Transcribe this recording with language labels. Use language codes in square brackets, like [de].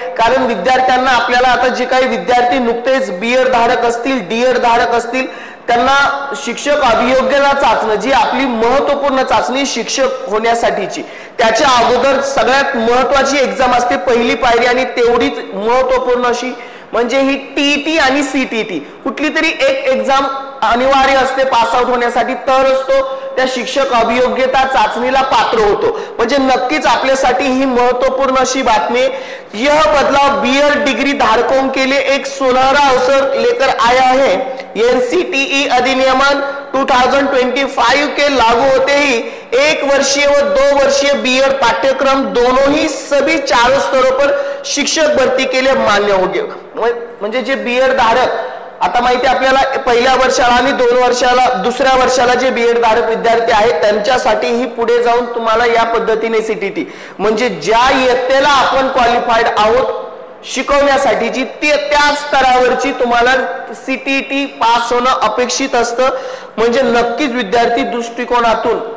[mr] कारण विद्यार्थ्यांना आपल्याला आता जे काही विद्यार्थी नुकतेच बीएड धारक असतील डीएड धारक असतील त्यांना शिक्षक अभियोग्यता चाचणी, जी आपली महत्त्वपूर्ण चाचणी शिक्षक होण्यासाठीची, त्याच्या अगोदर सगळ्यात महत्त्वाची एक्झाम असते पहिली पायरी, आणि तेवढीच महत्त्वपूर्ण अशी म्हणजे ही टीईटी आणि सीटीईटी, कुठली तरी एक एक्झाम अनिवार्य असते पास आउट होण्यासाठी, तरच तो त्या शिक्षक अभियोग्यता चाचणीला पात्र होतो। म्हणजे नक्कीच आपल्यासाठी ही महत्त्वपूर्ण अशी बातमी। [hi] यह बदलाव बीएड डिग्री धारकों के लिए एक सुनहरा अवसर लेकर आया है। एनसीटीई अधिनियमन 2025 के लागू होते ही 1 वर्षीय व 2 वर्षीय बीएड पाठ्यक्रम दोनों ही सभी 4 स्तरों पर शिक्षक भर्ती के लिए मान्य होंगे। [mr] म्हणजे जे बीएड धारक, आता माहिती आपल्याला पहिल्या वर्षाला आणि 2 वर्षाला दुसऱ्या वर्षाला जे बीएड धारक विद्यार्थी आहेत त्यांच्यासाठी ही पुढे जाऊन तुम्हाला या पद्धतीने सीटीईटी, म्हणजे ज्या इयत्तेला आपण क्वालिफाईड आहोत शिकवण्यासाठीची त्या स्तरावरची तुम्हाला सीटीईटी पास होणं अपेक्षित असतं। म्हणजे नक्कीच विद्यार्थी दृष्टिकोनातून